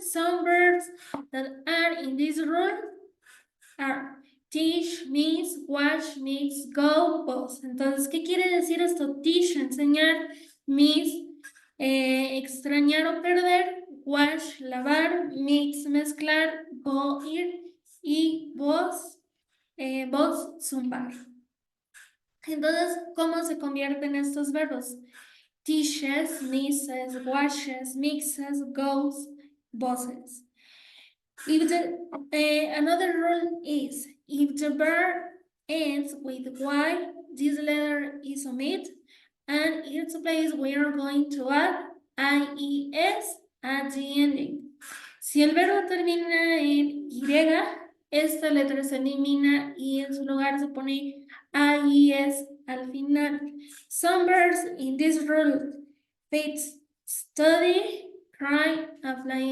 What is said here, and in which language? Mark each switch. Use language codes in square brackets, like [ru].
[en] Some verbs that are in this rule are teach, miss, watch, mix, go, pause. [es] Entonces, ¿qué quiere decir esto? Teach, enseñar, miss, extrañar o perder, wash, lavar, mix, mezclar, go, ir y vos, zumbar. Entonces, ¿cómo se convierten estos verbos? [en] Teaches, misses, washes, mixes, goes, bosses. If another rule is if the verb ends with y, this letter is omit, and in its place we are going to add ies at the ending. [es] Si el verbo termina en y, esta letra se elimina y en su lugar se pone ies al final. [en] Some verbs in this rule fit study, cry, and fly.